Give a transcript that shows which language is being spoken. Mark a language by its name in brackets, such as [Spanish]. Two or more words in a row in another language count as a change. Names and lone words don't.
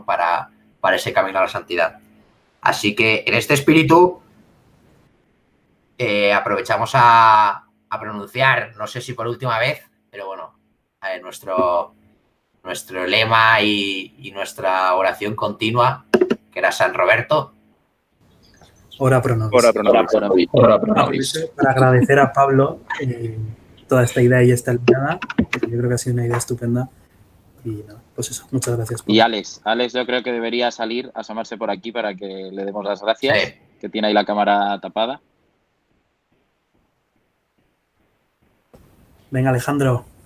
[Spanish] para ese camino a la santidad. Así que en este espíritu aprovechamos a pronunciar, no sé si por última vez, pero bueno, nuestro lema y nuestra oración continua, que era San Roberto. [Latin] Ora pro nobis. Ora pro nobis. Ora pro nobis. [Spanish] Para agradecer a Pablo toda esta idea y esta alineada, que yo creo que ha sido una idea estupenda. Y nada, pues eso, muchas gracias, Pablo. Y Alex yo creo que debería salir, asomarse por aquí para que le demos las gracias, sí, que tiene ahí la cámara tapada. Venga, Alejandro.